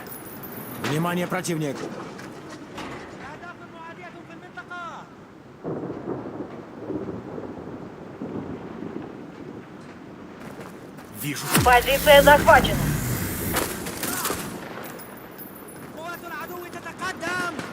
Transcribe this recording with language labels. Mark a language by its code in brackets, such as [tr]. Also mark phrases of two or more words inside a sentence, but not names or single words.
[ru] Внимание, противник. [ar] أهداف معادية في المنطقة. [ru] Вижу. Позиция захвачена. [ar] قوات العدو تتقدم.